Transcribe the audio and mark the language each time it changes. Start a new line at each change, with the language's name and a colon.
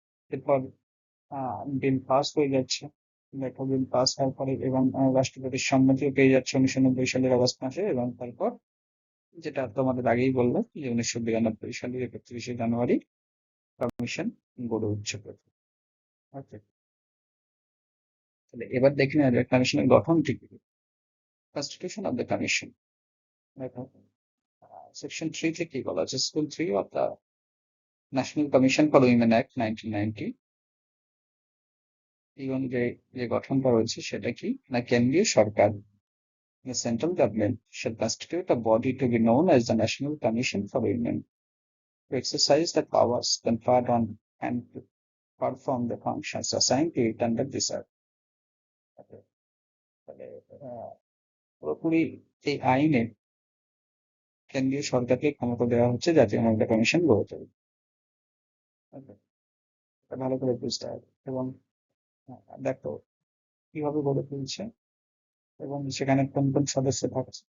Bangla: এরপর bill pass হয়ে যাচ্ছে, দেখো বিল পাস হওয়ার পরে এবং রাষ্ট্রপতির সম্মতিও পেয়ে যাচ্ছে 1990 সালের অগস্ট মাসে। এবং তারপর যেটা তোমাদের আগেই বললাম যে 1992 সালের 31শে জানুয়ারি কমিশন গড়ে উঠছে। ওকে, তাহলে এবার দেখে নেওয়া যায় কমিশনের গঠনটি কি।
English: constitution of the commission,
Bangla: দেখো সেকশন 3 থেকে কি বলা আছে, school 3 of the national commission for women act 1990 এই অনুযায়ী যে গঠনটা রয়েছে সেটা কি না, কেন্দ্রীয় সরকার,
English: the central government shall constitute a body to be known as the National Commission for Women to exercise the powers conferred on and to perform the functions assigned to it under this act.
Bangla: তাহলে পুরোপুরি এই আইনে কেন্দ্রীয় সরকারকে ক্ষমতা দেওয়া হচ্ছে জাতীয় মহিলা কমিশন গড়ে তোলে। ভালো করে বুঝতে হবে। এবং দেখো কিভাবে গড়ে তুলছে এবং সেখানে কোন কোন সদস্য থাকছে।